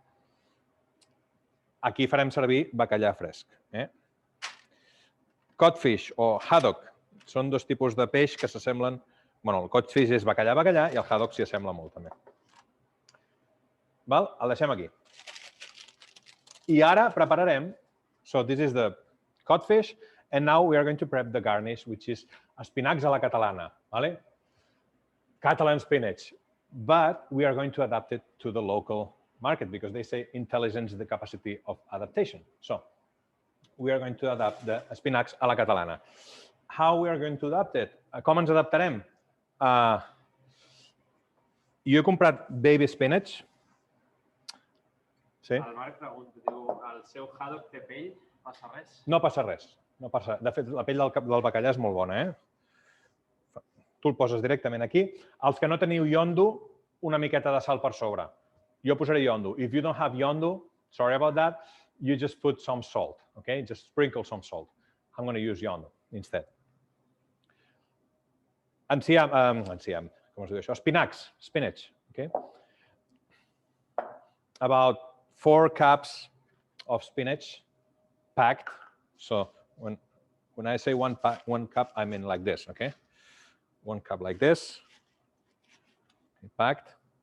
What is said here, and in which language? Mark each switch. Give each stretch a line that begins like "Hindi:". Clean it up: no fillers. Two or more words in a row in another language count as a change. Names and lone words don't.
Catalan: Aquí farem servir bacallà fresc. Codfish o haddock són 2 tipus de peix que s'assemblen. El codfish és bacallà i el haddock s'hi assembla molt també. El deixem aquí. I ara prepararem,
English: so this is the codfish, And now we are going to prep the garnish, which is
Catalan: espinacs a la catalana,
English: ¿vale? Catalan spinach. But we are going to adapt it to the local market because they say intelligence is the capacity of adaptation. So we are going to adapt the
Catalan: espinacs a la catalana.
English: How we are going to adapt it?
Catalan: Com ens adaptarem? Jo he comprat
English: baby spinach.
Catalan: Sí? El Marc pregunta, diu, el seu haddock té pell, passa res? No passa res. No passa. De fet, la pell del bacallà és molt bona, Tu el poses directament aquí. Els que no teniu iondo, una miqueta de sal per sobre. Jo posaré iondo.
English: If you don't have iondo, sorry about that, you just put some salt, okay? Just sprinkle some salt. I'm going to use iondo instead.
Catalan: Enciam, com es diu això? Espinacs,
English: spinach, okay? About 4 cups of spinach packed. So when I say one cup, I mean like this, okay? 1 cup like this, packed.